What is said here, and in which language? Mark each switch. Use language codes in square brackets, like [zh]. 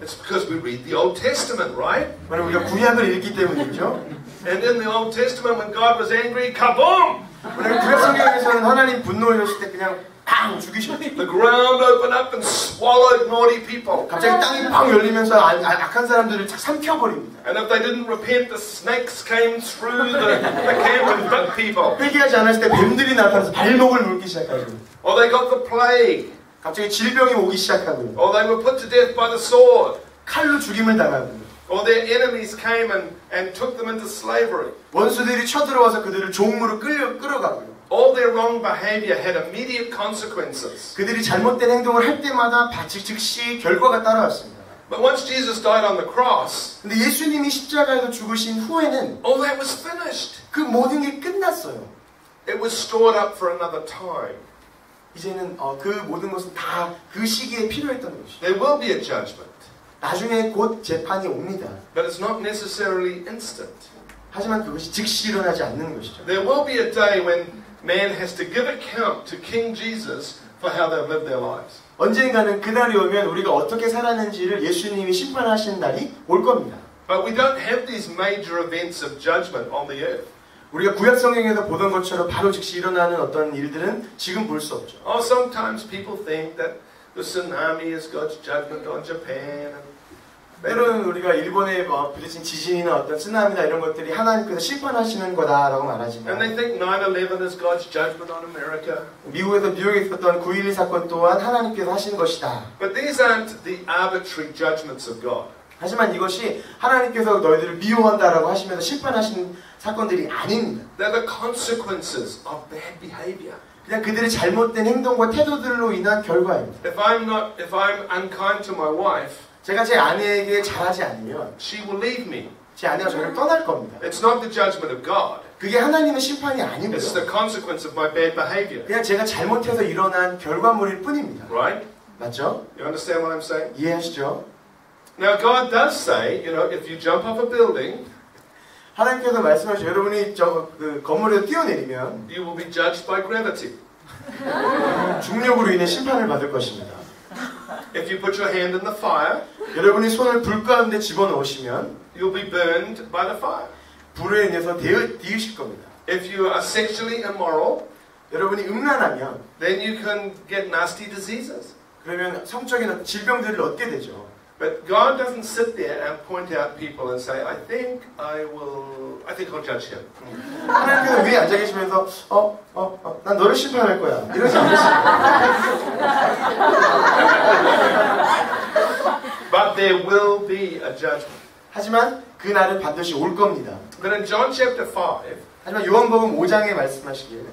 [en] It's because we read the Old Testament, right? [ko] 왜냐면 우리가 구약을 읽기 때문이죠. [en] And in the Old Testament, when God was angry, kaboom! [ko] 왜냐면 구약 성경에서는 하나님 분노하셨을 때 그냥 팡 죽이셨죠. [en] The ground opened up and swallowed naughty people. [ko] 갑자기 땅이 팡 열리면서 악한 사람들을 착 삼켜버립니다. [en] And if they didn't repent, the snakes came through the camp and bit people. [ko] 회개하지 않았을 때 뱀들이 나타나서 발목을 물기 시작하고, [en] Or they got the plague. [ko] 갑자기 질병이 오기 시작하고, [en] Or they were put to death by the sword. [ko] 칼로 죽임을 당하고, [en] Or their enemies came and took them into slavery. [ko] 원수들이 쳐들어와서 그들을 종으로 끌어가고요. [en] All their wrong behavior had immediate consequences. [ko] 그들이 잘못된 행동을 할 때마다 즉시 결과가 따라왔습니다. [en] But once Jesus died on the cross, [ko] 근데 예수님이 십자가에서 죽으신 후에는 [en] all that was finished. [ko] 그 모든 게 끝났어요. [en] It was stored up for another time. [ko] 이제는 그 모든 것은 다 그 시기에 필요했던 것이죠. [en] There will be a judgment, [ko] 나중에 곧 재판이 옵니다. [en] but it's not necessarily instant. [ko] 하지만 그것이 즉시 일어나지 않는 것이죠. [en] There will be a day when man has to give account to King Jesus for how they've lived their lives. [ko] 언젠가는 그날이 오면 우리가 어떻게 살았는지를 예수님이 심판하시는 날이 올 겁니다. [en] But we don't have these major events of judgment on the earth. [ko] 우리가 구약 성경에서 보던 것처럼 바로 즉시 일어나는 어떤 일들은 지금 볼 수 없죠. [en] Oh, sometimes people think that the tsunami is God's judgment on Japan. [ko] 때로는 우리가 일본에 부딪힌 지진이나 어떤 쓰나미나 이런 것들이 하나님께서 심판하시는 거다라고 말하지만, [en] And they think 9/11 is God's judgment on America. [ko] 뉴욕에 있었던 9.11 사건 또한 하나님께서 하신 것이다. [en] But these aren't the arbitrary judgments of God. [ko] 하지만 이것이 하나님께서 너희들을 미워한다라고 하시면서 심판하신 사건들이 아닙니다. [en] They're the consequences of bad behavior. [ko] 그냥 그들의 잘못된 행동과 태도들로 인한 결과입니다. [en] If I'm unkind to my wife, [ko] 제가 제 아내에게 잘하지 않으면 [en] she will leave me. [ko] 제 아내가 저를 떠날 겁니다. [en] It's not the judgment of God. [ko] 그게 하나님의 심판이 [en] It's [ko] 아니고요. [en] the consequence of my bad behavior. [ko] 그냥 제가 잘못해서 일어난 결과물일 뿐입니다. [en] Right? [ko] 맞죠? [en] You understand what I'm saying? [ko] 이해하시죠? [en] Now God does say, if you jump off a building, [ko] 하나님께서 말씀하시죠. 여러분이 그 건물에서 뛰어내리면 [en] you will be judged by gravity. [ko] 중력으로 인해 심판을 받을 것입니다. [en] If you put your hand in the fire, [ko] 여러분이 손을 불 가운데 집어넣으시면 [en] you'll be burned by the fire. [ko] 불에 인해서 뒤으실 겁니다. [en] If you are sexually immoral, [ko] 여러분이 음란하면 [en] then you can get nasty diseases. [ko] 그러면 성적인 질병들을 얻게 되죠. [en] But God doesn't sit there and point out people and say, I think I'll judge him. [ko] 하나님께서 위에 앉아 계시면서 난 너를 심판할 거야. 이러지 않으십니다. [en] But there will be a judgment. [ko] 하지만 그 날은 반드시 올 겁니다. [en] But in John chapter 5, [ko] 하지만 요한복음 5장에 말씀하시기에